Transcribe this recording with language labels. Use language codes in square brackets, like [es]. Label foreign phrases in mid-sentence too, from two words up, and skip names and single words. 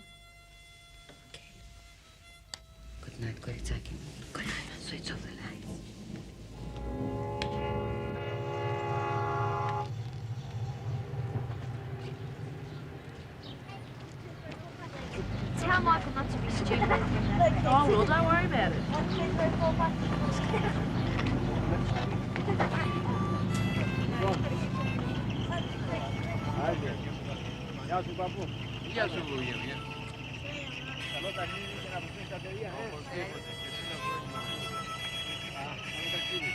[en] Okay. Good night, Koritaki. Good night. Switch off the lights. Tell Michael not to be stupid. Oh, well, don't worry about it. [el] Γεια σου, Ευγένεια. Καλό ταξίδι και να βρεθείς τα παιδιά, Καλό ταξίδι.